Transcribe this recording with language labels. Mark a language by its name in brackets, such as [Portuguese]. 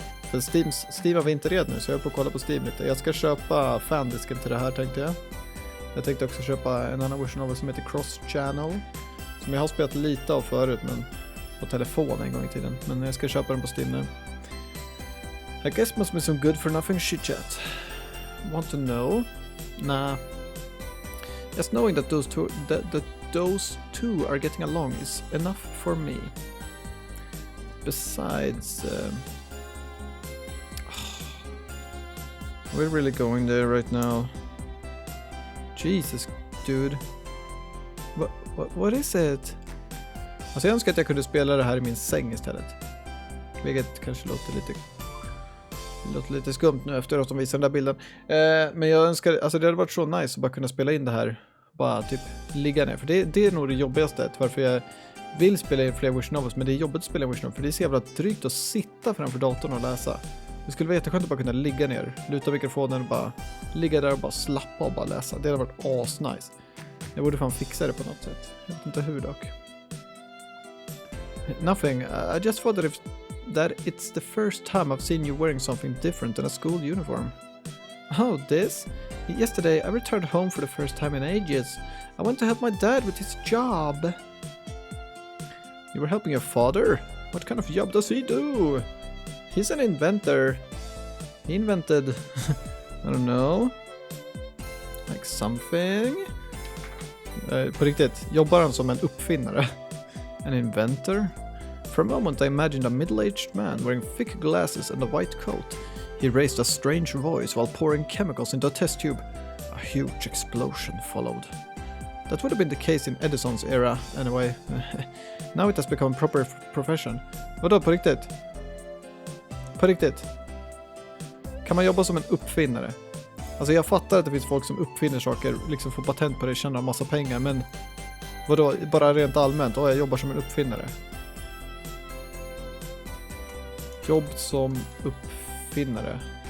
[Swedish] För Steam var inte redan nu, så jag är på att kolla på Steam lite. Jag ska köpa fandisken till det här, tänkte jag. Jag tänkte också köpa en annan version av det som heter Cross Channel. Som jag har spelat lite av förut, men på telefon en gång i tiden. Men jag ska köpa den på Steam nu. [English] I guess must be some good for nothing shit chat. Want to know? Nah. Just knowing that those two are getting along is enough for me. Besides... we're really going there right now. Jesus, dude. What is it? [Swedish] Alltså jag önskar att jag kunde spela det här i min säng istället. Vilket kanske låter lite skumt nu efter att de visar den där bilden. Men jag önskar, alltså det hade varit så nice att bara kunna spela in det här. Bara typ ligga ner. För det är nog det jobbigaste. Varför vill spela in fler Wish Novels, men det är jobbigt att spela in Wish Novels för det är så jävla drygt att sitta framför datorn och läsa. Det skulle vara jätteskönt att bara kunna ligga ner, luta mikrofonen och bara ligga där och bara slappa och bara läsa. Det hade varit asnice. Jag borde fan fixa det på något sätt. Jag vet inte hur dock. [English] Nothing. I just thought that it's the first time I've seen you wearing something different than a school uniform. Oh, this? Yesterday I returned home for the first time in ages. I went to help my dad with his job. You were helping your father? What kind of job does he do? He's an inventor. He invented... I don't know. Like something? [Swedish] På riktigt, jobbar han som en uppfinnare? [English] An inventor? For a moment I imagined a middle-aged man wearing thick glasses and a white coat. He raised a strange voice while pouring chemicals into a test tube. A huge explosion followed. That would have been the case in Edison's era, anyway. Now it has become a proper profession. [Swedish] Vadå, på riktigt? På riktigt? Kan man jobba som en uppfinnare? Alltså jag fattar att det finns folk som uppfinner saker, liksom får patent på det, tjänar massa pengar, men vadå, bara rent allmänt, jag jobbar som en uppfinnare. Jobb som uppfinnare.